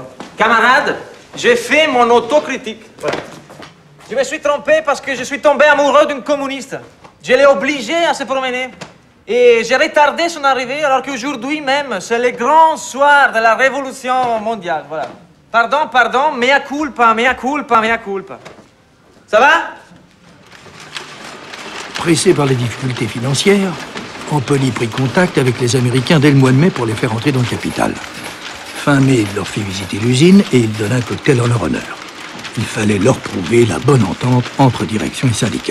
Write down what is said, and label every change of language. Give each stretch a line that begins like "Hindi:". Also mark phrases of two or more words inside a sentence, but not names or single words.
French: Camarade, j'ai fait mon autocritique. Voilà. Je me suis trompé parce que je suis tombé amoureux d'une communiste. Je l'ai obligé à se promener. Et j'ai retardé son arrivée alors qu'aujourd'hui même, c'est le grand soir de la révolution mondiale. Voilà. Pardon, pardon,
Latin: mea culpa, mea culpa, mea culpa.
French: Ça va? Pressé par les difficultés financières, Ampoli prit contact avec les Américains dès le mois de mai pour les faire entrer dans le capital. Fin mai, il leur fit visiter l'usine et il donna un cocktail en leur honneur. Il fallait leur prouver la bonne entente entre direction et syndicats.